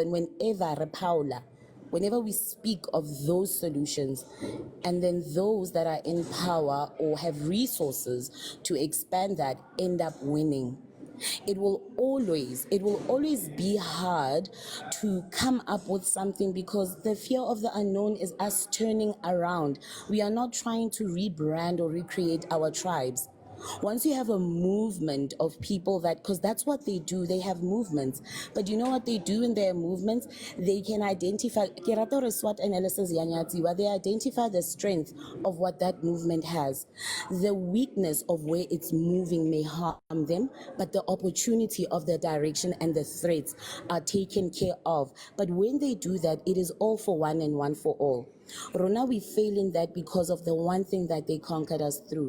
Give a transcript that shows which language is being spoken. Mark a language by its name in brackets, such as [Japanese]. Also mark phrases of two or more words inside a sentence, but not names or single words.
[English] And whenever we speak of those solutions, and then those that are in power or have resources to expand that end up winning, it will always be hard to come up with something, because the fear of the unknown is us turning around. We are not trying to rebrand or recreate our tribes. Once you have a movement of people that, because that's what they do, they have movements. But you know what they do in their movements? They can identify, [Southern Sotho] ke rata hore [English] SWOT analysis [Southern Sotho] ya nyatsiwa, [English] they identify the strength of what that movement has. The weakness of where it's moving may harm them, but the opportunity of the direction and the threats are taken care of. But when they do that, it is all for one and one for all. Rona, we fail in that because of the one thing that they conquered us through.